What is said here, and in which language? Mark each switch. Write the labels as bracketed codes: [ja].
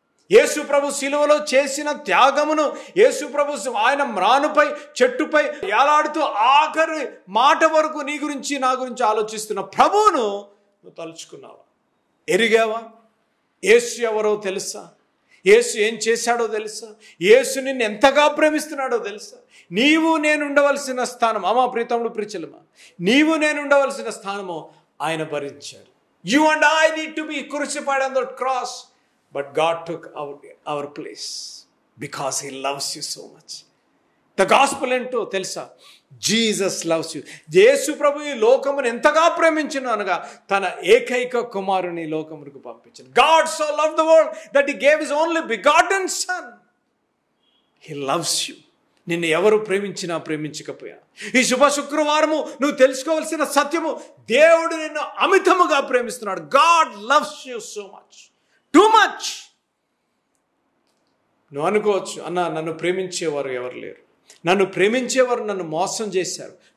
[te] యేసు ప్రభు శిలువలో చేసిన త్యాగమును, యేసు ప్రభు ఆయన మ్రానుపై చెట్టుపై ఏలాడుతూ ఆఖరి మాట వరకు నీ గురించి నా గురించి ఆలోచిస్తున్న ప్రభువును నువ్వు తలుచుకున్నావా? ఎరిగావా? యేసు ఎవరో తెలుసా? యేసు ఏం చేశాడో తెలుసా? యేసు నిన్ను ఎంతగా ప్రేమిస్తున్నాడో తెలుసా? నీవు నేను ఉండవలసిన స్థానం, అమ్మా ప్రీతముడు ప్రిచలమా, నీవు నేను ఉండవలసిన స్థానము ఆయన భరించాడు. [en] You and I need to be crucified on that cross. But God took our place because he loves you so much. The gospel [te] ఏంటో తెలుసా? [en] Jesus loves you. [te] యేసు ప్రభు ఈ లోకమును ఎంతగా ప్రేమించును అనగా తన ఏకైక కుమారుని లోకమునకు పంపించాడు. [en] God so loved the world that he gave his only begotten son. He loves you. [te] నిన్ను ఎవరు ప్రేమించినా ప్రేమించకపోయా, ఈ శుభ శుక్రవారము నువ్వు తెలుసుకోవాల్సిన సత్యము, దేవుడు నిన్ను అమితముగా ప్రేమిస్తున్నాడు. [en] God loves you so much. Too much. [te] నువ్వు అనుకోవచ్చు, అన్న నన్ను ప్రేమించేవారు ఎవరు లేరు, నన్ను ప్రేమించేవారు నన్ను మోసం చేశారు.